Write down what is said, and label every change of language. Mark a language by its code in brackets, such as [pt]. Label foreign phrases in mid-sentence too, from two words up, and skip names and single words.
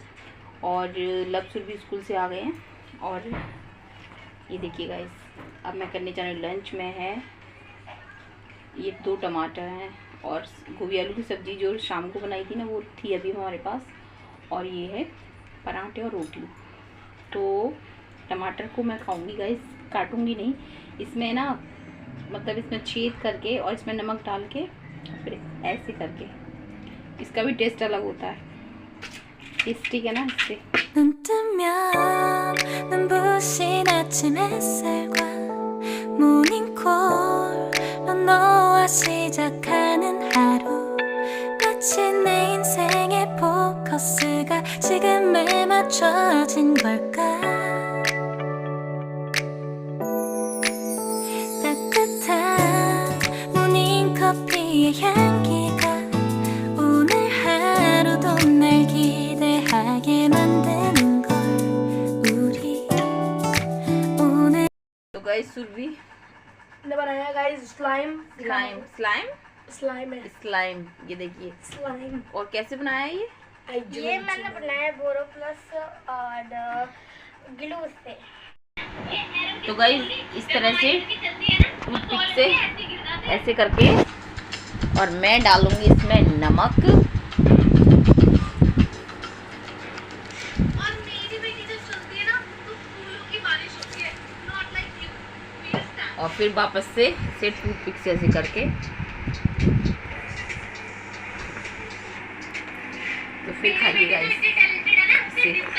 [hi] और लबसुर भी स्कूल से आ गए हैं और ये देखिए गाइस अब मैं करने जा रही हूँ लंच में है ये 2 टमाटर हैं और गोभी आलू की सब्ज़ी जो शाम को बनाई थी ना वो थी अभी हमारे पास, और ये है पराठे और रोटी। तो टमाटर को मैं खाऊंगी गाइस, काटूंगी नहीं, इसमें ना मतलब इसमें छेद करके और इसमें नमक डाल के फिर ऐसे करके, इसका भी टेस्ट अलग होता है, टेस्टी है ना इससे। [ko] 눈 뜨면 눈부신 아침 햇살과 모닝콜로 너와 시작하는 하루, 마치 내 인생의 포커스가 지금에 맞춰진 걸까. 따뜻한 모닝커피의 향기가 오늘 하루도 날 기대하게 만드는 걸 우리 오늘। [hi] तो गाइस सुरभि ने बनाया [en] guys slime [hi] है स्लाइम, ये देखिए स्लाइम। और कैसे बनाया ये मैंने बनाया बोरो प्लस और ग्लू से। तो गाइस इस तरह से टूथपिक से ऐसे करके और मैं डालूंगी इसमें नमक और फिर वापस से इसे टूथपिक से ऐसे करके, तो फिर खाइएगा इससे।